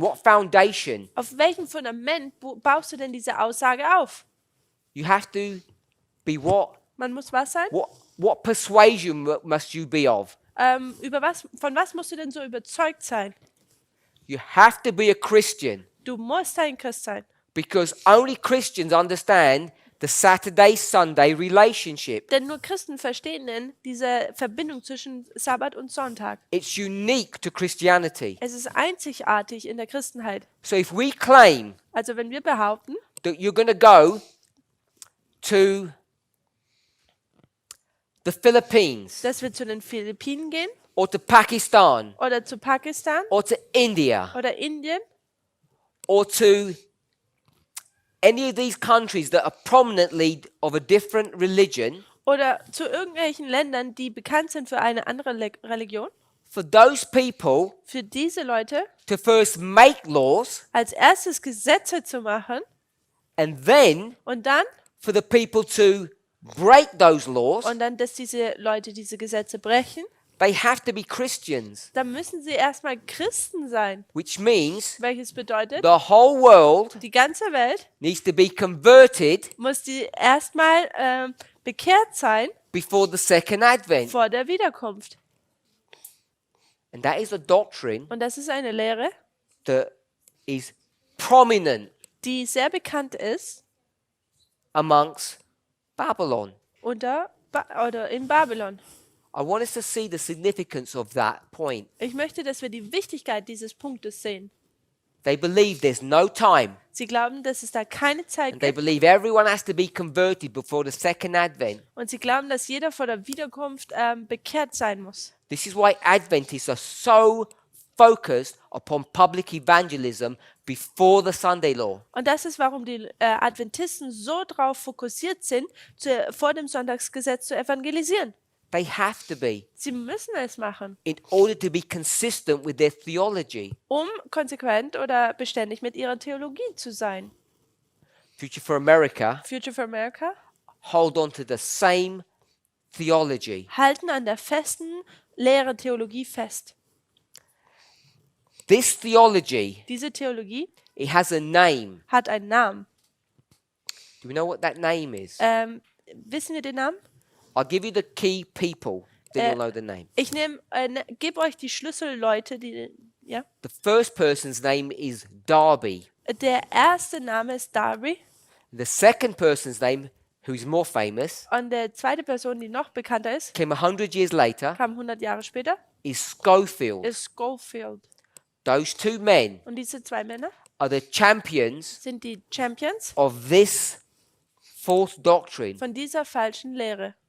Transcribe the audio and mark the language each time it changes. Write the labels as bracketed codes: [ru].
[en] What foundation? [de] auf welchem Fundament baust du denn diese Aussage auf? [en] You have to be what? [de] Man muss was sein? [en] What persuasion must you be of? [de] Von was musst du denn so überzeugt sein? [en] You have to be a Christian [de] Du musst ein Christ sein. [en] because only Christians understand the Saturday-Sunday relationship. [de] Denn nur Christen verstehen denn diese Verbindung zwischen Sabbat und Sonntag. [en] It's unique to Christianity. [de] Es ist einzigartig in der Christenheit. [en] So if we claim [de] Also wenn wir behaupten, [en] that you're going to go to the Philippines [de] dass wir zu den Philippinen gehen [en] or to Pakistan [de] oder zu Pakistan [en] or to India [de] oder Indien [en] or to any of these countries that are prominently of a different religion, [de] oder zu irgendwelchen Ländern, die bekannt sind für eine andere Religion, [en] for those people [de] für diese Leute [en] to first make laws [de] als erstes Gesetze zu machen [en] And then [de] Und dann, [en] for the people to break those laws, [de] dass diese Leute diese Gesetze brechen, [en] they have to be Christians, [de] dann müssen sie erstmal Christen sein. [en] which means [de] Welches bedeutet, [en] the whole world [de] die ganze Welt [en] needs to be converted [de] muss die erstmal bekehrt sein [en] before the second advent. [de] vor der Wiederkunft. [en] And that is a doctrine [de] Und das ist eine Lehre, [en] that is prominent [de] die sehr bekannt ist [en] amongst Babylon. [de] oder in Babylon. [en] I want us to see the significance of that point. [de] Ich möchte, dass wir die Wichtigkeit dieses Punktes sehen. [en] They believe there's no time, [de] Sie glauben, dass es da keine Zeit [en] and they [de] gibt. [en] believe everyone has to be converted before the second advent. [de] Und sie glauben, dass jeder vor der Wiederkunft bekehrt sein muss. [en] This is why Adventists are so focused upon public evangelism before the Sunday law. [de] Und das ist, warum die Adventisten so darauf fokussiert sind, vor dem Sonntagsgesetz zu evangelisieren. [en] They have to be [de] Sie müssen es machen, [en] in order to be consistent with their theology. [de] um konsequent oder beständig mit ihrer Theologie zu sein. [en] Future for America [de] Future for America [en] hold on to the same theology. [de] halten an der festen Lehre Theologie fest. [en] This theology, [de] Diese Theologie [en] it has a name. [de] hat einen Namen. [en] Do we know what that name is? [de] Wissen wir den Namen? [en] I'll give you the key people, then you'll know the name. [de] Ich gebe euch die Schlüsselleute, ja. [en] The first person's name is Darby. [de] Der erste Name ist Darby [en] The second person's name, who's more famous, [de] und der zweite Person, die noch bekannter ist, [en] came 100 years later, [de] kam 100 Jahre später, [en] is Schofield. [de] ist Schofield. [en] Those two men [de] Und diese zwei Männer [en] are the champions [de] sind die Champions [en] of this false doctrine. [de] von dieser falschen Lehre.